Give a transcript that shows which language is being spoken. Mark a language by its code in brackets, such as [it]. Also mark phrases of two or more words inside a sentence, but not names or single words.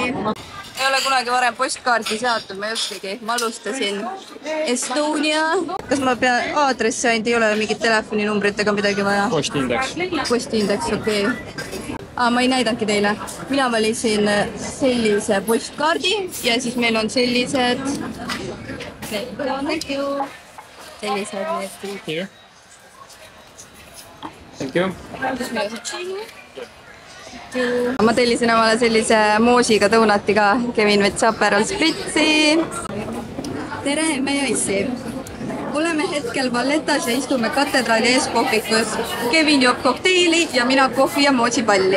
[et] Ei ole kunagi varem postkaardi saatnud, ma ei oskagi. Ma alustasin Estonia. Kas ma pean aadressi ainult, ei ole mingit telefoninumbrit ega midagi vaja? Postindeks. Postindeks, okei. Ma ei näidanudki teile. Mina valisin sellise postkaardi ja siis meil on sellised... [en] Thank you. [et] Sellised need. [en] Here. Thank you. [et] Ma tellisin omale sellise moosiga donati ka. Kevin võttis Aperol Spritzi. Tere, me joissi. Oleme hetkel Vallettas ja istume katedraali ees kohvikus. Kevin joob kokteili ja mina kohvi ja moosipalli.